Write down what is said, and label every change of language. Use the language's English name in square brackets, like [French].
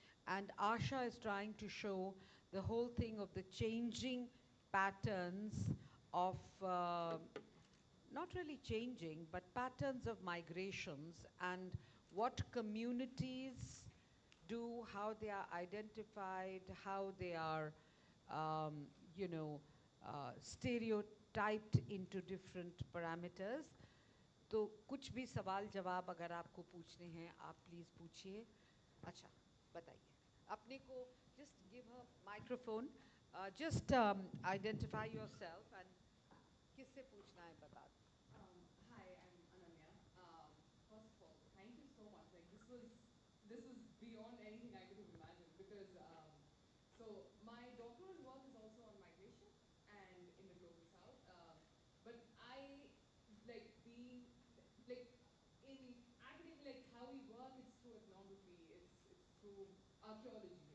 [English] And Asha is trying to show the whole thing of the changing patterns of, not really changing, but patterns of migrations and what communities do, how they are identified, how they are, um, you know, stereotyped into different parameters. [Hindi] तो कुछ भी सवाल जवाब अगर आपको पूछने हैं आप प्लीज़ पूछिए. अच्छा बताइए अपने को. [English] Just give her microphone. Just identify yourself and [Hindi] किससे पूछना है बता दो. [English] Hi, I'm Ananya. First of all, thank you so much. Like this was beyond anything I could have imagined because so my doctoral work is also on migration and in the global south. But I like being like in academia, like how we work, it's through ethnography, it's through archaeology.